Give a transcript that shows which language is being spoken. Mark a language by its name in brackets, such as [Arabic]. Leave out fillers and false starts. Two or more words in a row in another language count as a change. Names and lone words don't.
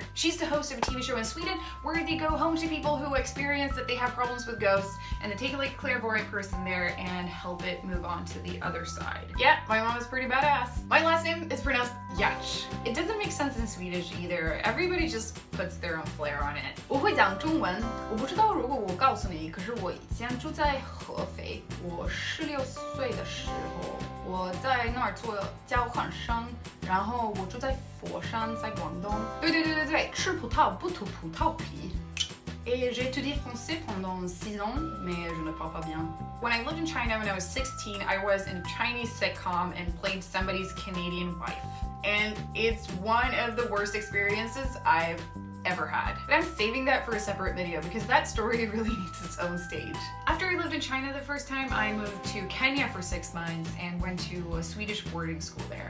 [English] She's the host of a TV show in Sweden where they go home to people who experience that they have problems with ghosts, and they take a like clairvoyant person there and help it move on to the other side. Yeah, my mom is pretty badass. My last name is pronounced Giertz. It doesn't make sense in Swedish either. Everybody just puts their own flair on it. [Chinese] 我会讲中文，我不知道如果我告诉你，可是我以前住在合肥，我16岁的时候，我在那儿做交换生，然后我住在佛山，在广东。对，吃葡萄不吐葡萄皮。 [French] Et j'ai étudié français pendant 6 ans, mais je ne parle pas bien. [English] When I lived in China when I was 16, I was in a Chinese sitcom and played somebody's Canadian wife. And it's one of the worst experiences I've ever had. But I'm saving that for a separate video because that story really needs its own stage. After I lived in China the first time, I moved to Kenya for 6 months and went to a Swedish boarding school there.